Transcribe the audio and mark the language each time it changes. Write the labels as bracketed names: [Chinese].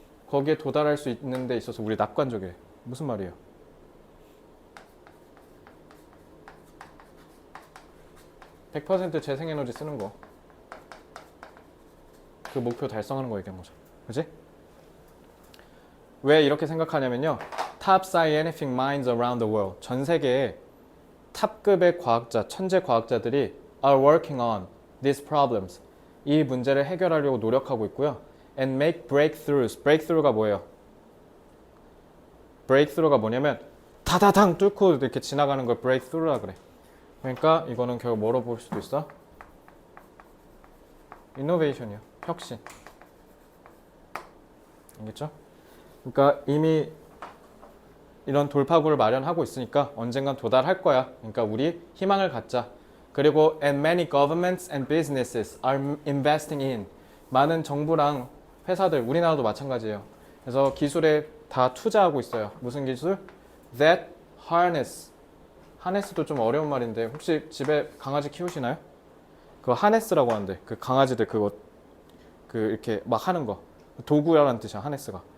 [Korean] 거기에 도달할 수 있는 데 있어서 우리 낙관적이래. 무슨 말이에요? (100% 재생에너지 쓰는 거. 그 목표 달성하는 거 얘기한 거죠. 그치? 왜 이렇게 생각하냐면요. [English] Top scientific minds around the world. [Korean] 전 세계에 탑급의 과학자, 천재 과학자들이 [English] are working on these problems. [Korean] 이 문제를 해결하려고 노력하고 있고요. [English] And make breakthroughs. [Korean] breakthrough가 뭐예요? breakthrough가 뭐냐면 다다당 뚫고 이렇게 지나가는 걸 breakthrough라 그래. 그러니까 이거는 결국 뭐로 볼 수도 있어? innovation이요. 혁신. 알겠죠? 그러니까 이미 이런 돌파구를 마련하고 있으니까 언젠간 도달할 거야. 그러니까 우리 희망을 갖자. 그리고 [English] and many governments and businesses are investing in. [Korean] 많은 정부랑 회사들, 우리나라도 마찬가지예요. 그래서 기술에 다 투자하고 있어요. 무슨 기술? That harness. harness도 좀 어려운 말인데 혹시 집에 강아지 키우시나요? 그거 하네스라고 하는데 그 강아지들 그거 그 이렇게 막 하는 거 도구라는 뜻이야 하네스가.